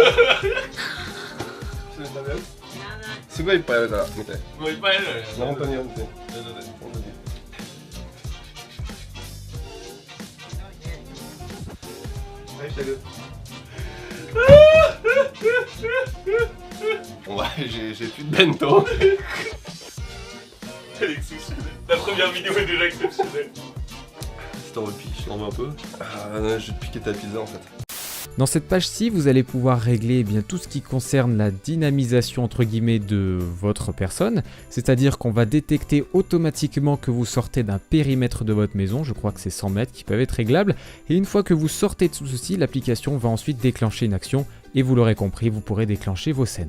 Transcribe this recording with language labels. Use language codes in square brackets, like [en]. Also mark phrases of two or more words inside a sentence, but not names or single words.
[ja] すごいいっぱいあるから見て。もういっぱいあるよね。本当に本当に。はいしてる。 [fr] Ouais, j'ai plus de bento. C'est exceptionnel. La première vidéo est déjà exceptionnelle. Si t'en veux piche, t'en veux un peu? Ah non, je vais te piquer ta pizza en fait. Dans cette page-ci, vous allez pouvoir régler tout ce qui concerne la dynamisation entre guillemets de votre personne, c'est-à-dire qu'on va détecter automatiquement que vous sortez d'un périmètre de votre maison, je crois que c'est 100 mètres qui peuvent être réglables, et une fois que vous sortez de tout ceci, l'application va ensuite déclencher une action, et vous l'aurez compris, vous pourrez déclencher vos scènes.